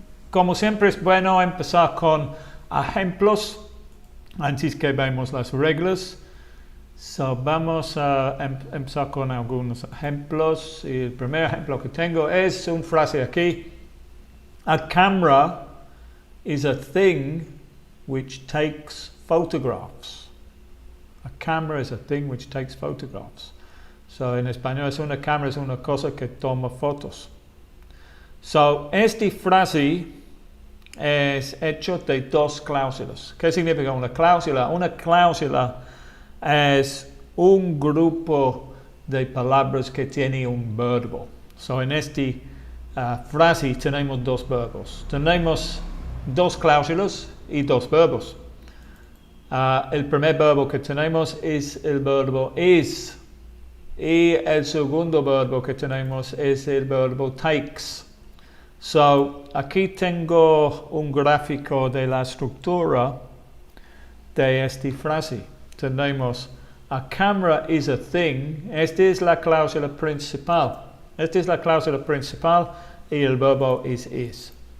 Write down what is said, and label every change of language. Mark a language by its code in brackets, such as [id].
[es] Como siempre es bueno empezar con ejemplos antes que vemos las reglas. Vamos a empezar con algunos ejemplos. Y el primer ejemplo que tengo es una frase aquí. [en] A camera is a thing which takes photographs. A camera is a thing which takes photographs. [es] En español es una cámara, es una cosa que toma fotos. Esta frase es hecho de dos cláusulas. ¿Qué significa una cláusula? Una cláusula es un grupo de palabras que tiene un verbo. En esta frase tenemos dos verbos. Tenemos dos cláusulas y dos verbos. El primer verbo que tenemos es el verbo is. Y el segundo verbo que tenemos es el verbo takes. Aquí tengo un gráfico de la estructura de esta frase. Tenemos [en] a camera is a thing. [es] Esta es la cláusula principal. Y el verbo is.